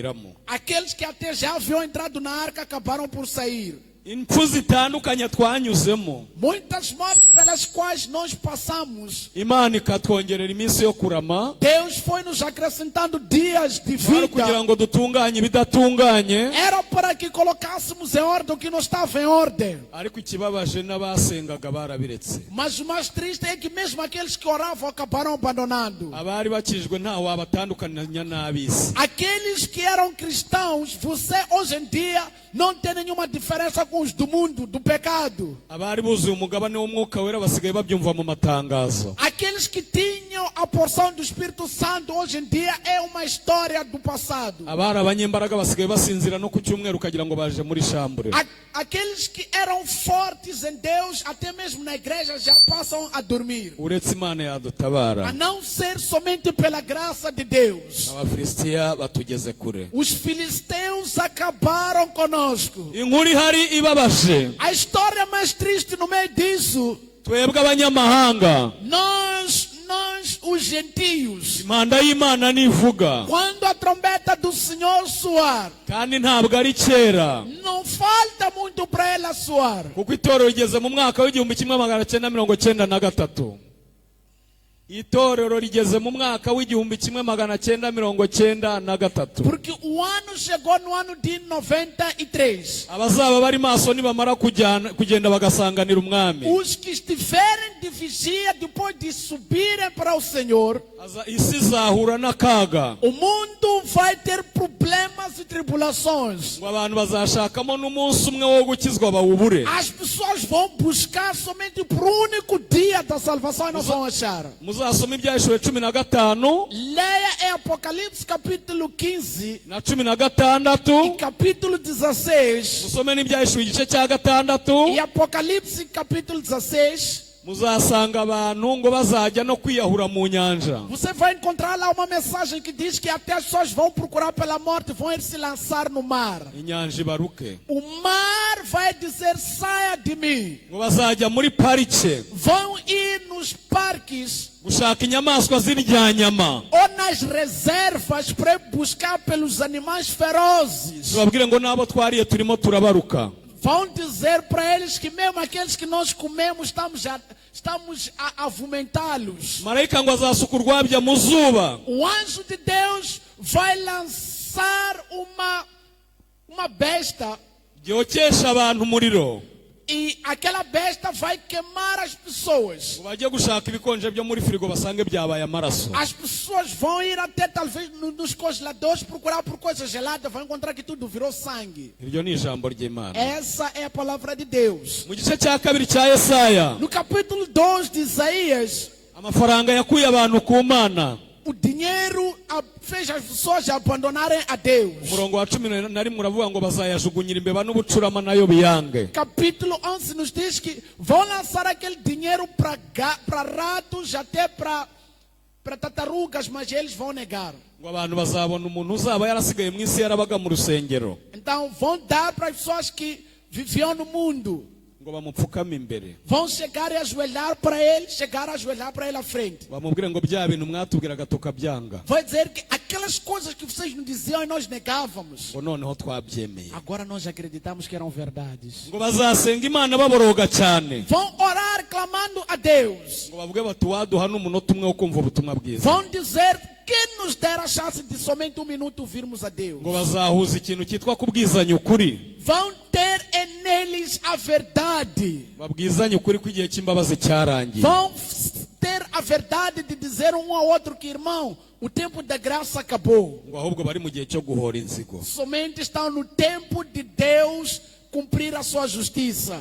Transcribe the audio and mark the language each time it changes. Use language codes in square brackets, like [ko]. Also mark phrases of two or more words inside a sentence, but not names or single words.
[pt] aqueles que até já haviam entrado na arca acabaram por sair. [rw] impfu zitandukanye twanyuzemo, [pt] muitas mortes pelas quais nós passamos, [rw] Imana ikatwongerera iminsi yo kurama, [pt] Deus foi nos acrescentando dias de [rw] kwari kugira [pt] vida. [rw] ngo dutunganye ibidatunganye. [pt] Era para que colocássemos em ordem o que não estava em ordem. [rw] Ariko ikibabaje n'abasengaga barabiretse. [pt] Mas o mais triste é que mesmo aqueles que oravam acabaram abandonando. [rw] Abari bakijwe ntawe wabatandukanya n'ab'isi. [pt] Aqueles que eram cristãos, você hoje em dia não tem nenhuma diferença com os do mundo, do pecado. [rw] Abari buzuye umugabane w'umwuka wera basigaye babyumva mu matangazo. [pt] Aqueles que tinham a porção do Espírito Santo hoje em dia é uma história do passado. [rw] Abari abanyembaraga basigaye basinzira no ku cyumweru ukagira ngo baje muri shambure. [pt] Aqueles que eram fortes em Deus, até mesmo na igreja, já passam a dormir. [rw] Uretse Imana yadutabara, [pt] A não ser somente pela graça de Deus. [rw] Abafilisitiya batugeze kure. [pt] Os filisteus acabaram conosco. [rw] Inkuru ihari ibabaje, [pt] A história mais triste no meio disso, [rw] twebwe abanyamahanga, [pt] nós os gentios, [rw] impanda y'Imana nivuga, [pt] quando a trombeta do Senhor soar, [rw] kandi ntabwo ari kera, [pt] não falta muito para ela soar. [rw] kuko itorero rigeze mu mwaka w'1993. Itorero rigeze mu mwaka w'1993. [pt] Porque o ano chegou no ano de 93. [rw] Abazaba bari maso nibamara kugenda bagasanganira umwami, [pt] Os que estiverem de vigia, depois de subirem para o Senhor, [rw] isi izahura n'akaga, [pt] o mundo vai ter problemas e tribulações. [rw] ngo abantu bazashakamo n'umunsi umwe wo gukizwa bawubure. [pt] As pessoas vão buscar somente por um único dia da salvação e não vão achar. [rw] Muzasoma Ibyahishuriwe 15 [pt] Leia em Apocalipse capítulo 15 [rw] na [pt] e [rw] 16, [pt] capítulo 16 [rw] musome n'Ibyahishuriwe igice cya 6. [pt] e Apocalipse capítulo 16. [rw] Muzasanga abantu ngo bazajya no kwiyahura mu nyanja. [pt] Você vai encontrar lá uma mensagem que diz que até as pessoas vão procurar pela morte, vão ir se lançar no mar. [rw] Inyanja ibaruke. [pt] O mar vai dizer: saia de mim. [rw] Ngo bazajya muri parike [pt] Vão ir nos parques [rw] gushaka inyamaswa z'iryanyama. [pt] ou nas reservas para buscar pelos animais ferozes. [rw] Babwire ngo nabo twariye turimo turabaruka. [pt] Vão dizer para eles que mesmo aqueles que nós comemos estamos a vomitá-los. [rw] Marayika ngo azasuka urwabya mu zuba. [pt] O anjo de Deus vai lançar uma besta [rw] Gyokesha abantu umuriro. [pt] e aquela besta vai queimar as pessoas. [rw] Ngo bajye gushaka ibikonje byo muri firigo basange byabaye amaraso. [pt] As pessoas vão ir até talvez nos congeladores procurar por coisa gelada, vão encontrar que tudo virou sangue. [rw] Iryo ni ijambo ry'Imana. [pt] Essa é a palavra de Deus. [rw] Mu gice cya kabiri cya Yesaya, [pt] No capítulo 2 de Isaías, [rw] amafaranga yakuye abantu ku Mana. [pt] o dinheiro fez as pessoas abandonarem a Deus. [rw] Umurongo wa 11 uravuga ngo bazayajugunyira imbeba n'ubucurama nayo biyange. [pt] Capítulo 11 nos diz que vão lançar aquele dinheiro para ratos, até para tartarugas, mas eles vão negar. [rw] Ngo abantu bazabona umuntu uzaba yarasigaye mu isi yarabaga mu rusengero, [pt] Então vão dar para as pessoas que viviam no mundo. [rw] ngo bamupfukame imbere, [pt] Vão chegar e ajoelhar para ele, à frente. [rw] bamubwire ngo bya bintu mwatubwiraga tukabyanga, [pt] Vai dizer que aquelas coisas que vocês nos diziam e nós negávamos, [rw] ngo noneho twabyemeye. [pt] agora nós acreditamos que eram verdades. [rw] Ngo bazasenga Imana baboroga cyane, [pt] Vão orar clamando a Deus. [rw] ngo bavuge bati waduha n'umunota umwe wo kumva ubutumwa bwiza. [pt] Vão dizer: quem nos dera a chance de somente um minuto ouvirmos a Deus. [rw] Ngo bazahuza ikintu cyitwa kubwizanya ukuri, [pt] Vão ter neles a verdade. [rw] babwizanye ukuri ko igihe cy'imbabazi cyarangiye. [pt] Vão ter a verdade de dizer um ao outro que, irmão, o tempo da graça acabou. [rw] Ngo ahubwo bari mu gihe cyo guhora inzigo. [pt] Somente estão no tempo de Deus cumprir a sua justiça.